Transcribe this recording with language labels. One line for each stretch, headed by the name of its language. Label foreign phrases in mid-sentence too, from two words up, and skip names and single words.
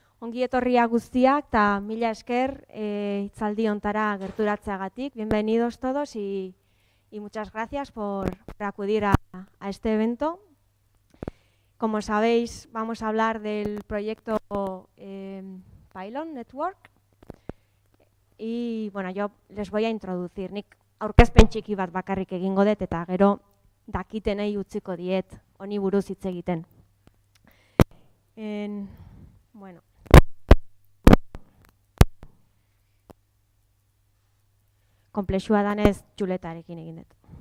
Basque: Ongi etorria guztiak eta mila esker hitzaldi hontara gerturatzeagatik.
Spanish: Bienvenidos todos y muchas gracias por acudir a este evento. Como sabéis, vamos a hablar del proyecto Pylon Network. Y bueno, yo les voy a introducir.
Basque: Nik aurkezpen txiki bat bakarrik egingo dut eta gero dakitenei utziko diet honi buruz hitz egiten. Bueno. Konplexua danez txuletarekin egin dut.